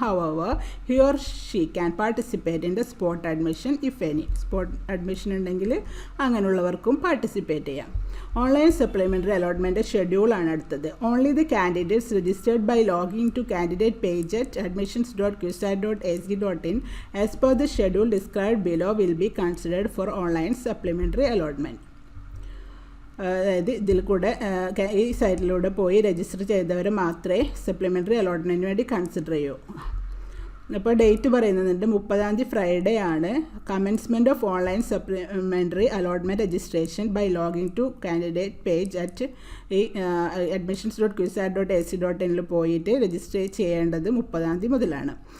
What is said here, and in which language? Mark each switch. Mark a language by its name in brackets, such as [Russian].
[English] However, he or she can participate in the spot admission if any. [Malayalam] Spot admission ഉണ്ടെങ്കിൽ അങ്ങനെയുള്ളവർക്കും participate ചെയ്യാം. Online supplementary allotment ഷെഡ്യൂളാണ് അടുത്തത്. [English] Only the candidates registered by logging to candidate page at admissions.qsat.ac.in as per the schedule described below will be considered for online supplementary allotment. [Malayalam] അതായത് ഇതിൽ കൂടെ ഈ സൈറ്റിലൂടെ പോയി register ചെയ്തവർ മാത്രമേ സപ്ലിമെൻ്ററി അലോട്ട്മെൻറ്റിന് വേണ്ടി കൺസിഡർ ചെയ്യൂ. അപ്പോൾ ഡേറ്റ് പറയുന്നുണ്ട് 30 ഫ്രൈഡേ ആണ്. [English] commencement of online supplementary allotment registration by logging to candidate page at [Malayalam] ഈ admissions.qsat.ac.in പോയിട്ട് രജിസ്റ്റർ ചെയ്യേണ്ടത് 30 മുതലാണ്.